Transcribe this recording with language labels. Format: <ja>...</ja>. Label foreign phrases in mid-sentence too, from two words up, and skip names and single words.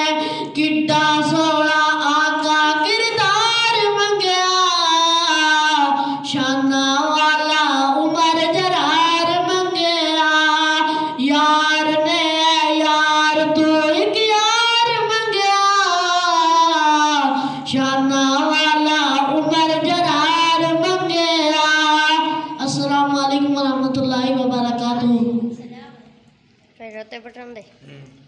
<pa>کڈا سوہنا آقا کردار منگیا، شاناں والا عمر جرار منگیا. یار نے یار توں اک یار منگیا، شاناں والا عمر جرار منگیا.</pa> <ar>السلام عليكم ورحمة الله وبركاته.</ar> <pa>روتے بٹن دے.</pa>